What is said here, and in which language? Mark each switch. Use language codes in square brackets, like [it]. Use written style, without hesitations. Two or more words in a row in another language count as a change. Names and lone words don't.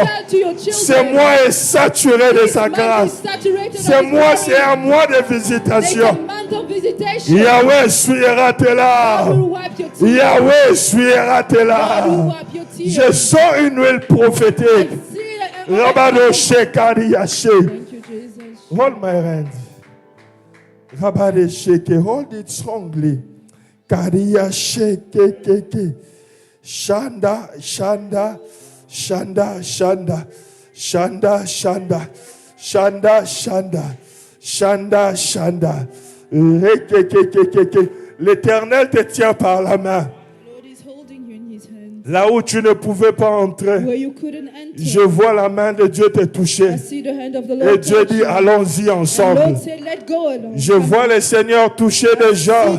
[fr] Ce mois est saturé de sa grâce. Ce mois, c'est un mois de visitation. Yahweh essuiera tes larmes. Yahweh essuiera tes larmes. Je sens une huile prophétique. Rabado Shekari Yashe. [en] Hold my hand. Rabade Sheke. Hold it strongly. Kariya Sheke Keke. Shanda, Shanda, Shanda, Shanda. Shanda, Shanda. Shanda, Shanda. Shanda, Shanda. [fr] L'Éternel te tient par la main. Là où tu ne pouvais pas entrer, je vois la main de Dieu te toucher. Et Dieu dit, allons-y ensemble. Je vois le Seigneur toucher des gens.